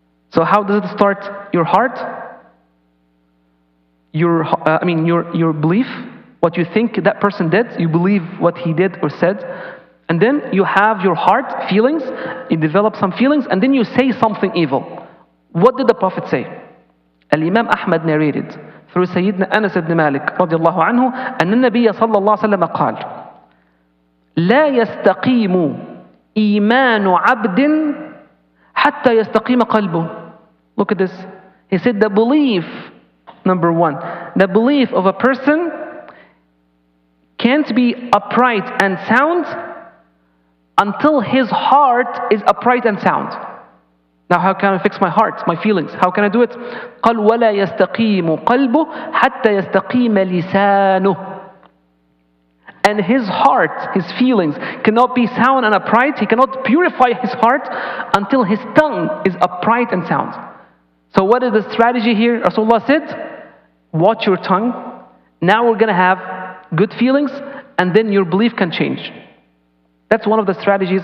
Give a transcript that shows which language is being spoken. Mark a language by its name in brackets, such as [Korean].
[English] So how does it start? Your heart, your belief, what you think that person did, you believe what he did or said, and then you have your heart, feelings, you develop some feelings, and then you say something evil. What did the Prophet say? Imam Ahmad narrated through Sayyidina Anas ibn Malik radiallahu anhu, [Arabic] أن النبي صلى الله عليه وسلم قال لا يستقيم إيمان عبد حتى يستقيم قلبه. [English] Look at this. He said the belief, number one, the belief of a person can't be upright and sound until his heart is upright and sound. Now how can I fix my heart, my feelings? How can I do it? [Arabic] قال ولا يستقيم قلبه حتى يستقيم لسانه. [English] And his heart, his feelings cannot be sound and upright. He cannot purify his heart until his tongue is upright and sound. So what is the strategy here? Rasulullah said, watch your tongue. Now we're going to have good feelings, and then your belief can change. That's one of the strategies.